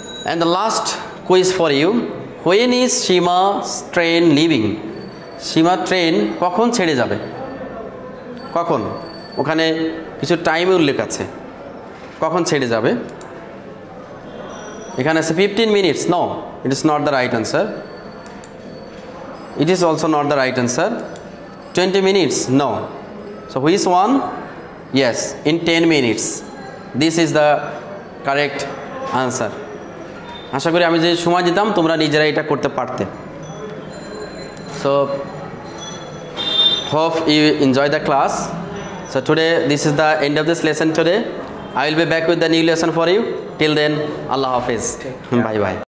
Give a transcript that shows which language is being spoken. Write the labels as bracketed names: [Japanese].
[English] And the last quiz for you, when is Shima's train leaving? [Bangla] Shima train কখন ছেড়ে যাবে? কখন? ওখানে কিছু টাইম উল্লেখ আছে, কখন ছেড়ে যাবে? এখানে আছে [English] 15 minutes. No, it is not the right answer. It is also not the right answer. 20 minutes. No. So which one? Yes, in 10 minutes. This is the correct answer. [Bangla] আশা করি আমি যে সময় দিতাম তোমরা নিজেরা এটা করতে পারতে। [English] So hope you enjoy the class. So today this is the end of this lesson today. I will be back with the new lesson for you. Till then, Allah Hafiz. Bye bye.